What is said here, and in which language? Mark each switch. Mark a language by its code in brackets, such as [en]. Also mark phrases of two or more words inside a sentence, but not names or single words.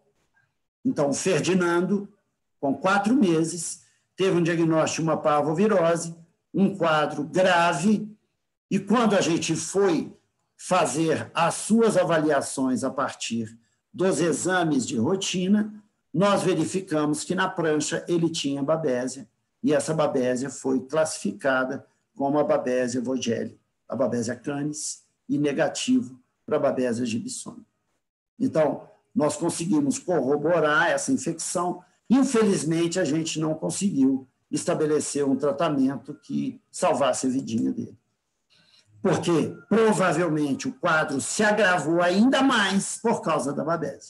[pt] Então, o Ferdinando, com 4 meses, teve um diagnóstico de uma parvovirose, um quadro grave, e quando a gente foi fazer as suas avaliações a partir dos exames de rotina, nós verificamos que na prancha ele tinha Babesia, e essa Babesia foi classificada como a Babesia vogeli, a Babesia canis, e negativo para a Babesia gibbsoni. Então, nós conseguimos corroborar essa infecção. Infelizmente, a gente não conseguiu estabelecer um tratamento que salvasse a vidinha dele. Porque, provavelmente, o quadro se agravou ainda mais por causa da Babesia.